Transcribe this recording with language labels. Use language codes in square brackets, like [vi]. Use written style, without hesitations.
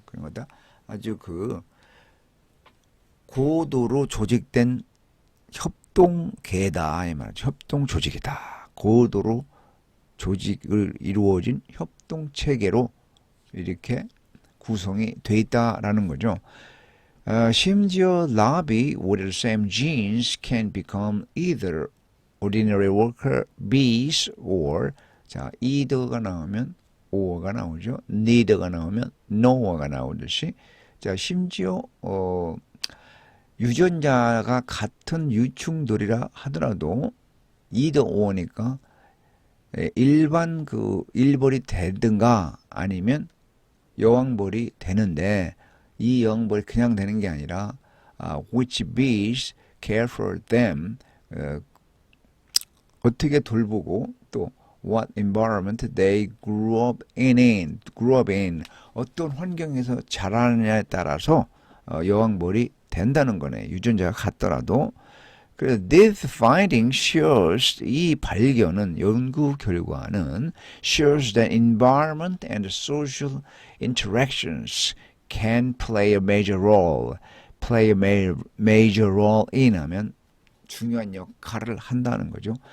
[ko] 그러니까 아주 고도로 조직된 협동계다 이 말이죠. 협동 조직이다. 고도로 조직을 이루어진 협동 체계로 이렇게 구성이 돼 있다라는 거죠. 심지어 [en] larvae with the same genes can become either ordinary worker bees or [ko] 자 either가 나오면 or가 나오죠. neither가 나오면 no가 나오듯이 자 심지어 유전자가 같은 유충들이라 하더라도 either or니까 일반 일벌이 되든가 아니면 여왕벌이 되는데 이 여왕벌이 그냥 되는 게 아니라 [en] which bees care for them [ko] 어떻게 돌보고 또 [en] what environment they grew up in [ko] 어떤 환경에서 자라느냐에 따라서 여왕벌이 된다는 거네. 유전자가 같더라도. 그래서 [en] this finding shows [ko] 이 발견은 연구 결과는 [en] shows that environment and social interactions can play a major role. [ko] play a major role in 하면 중요한 역할을 한다는 거죠.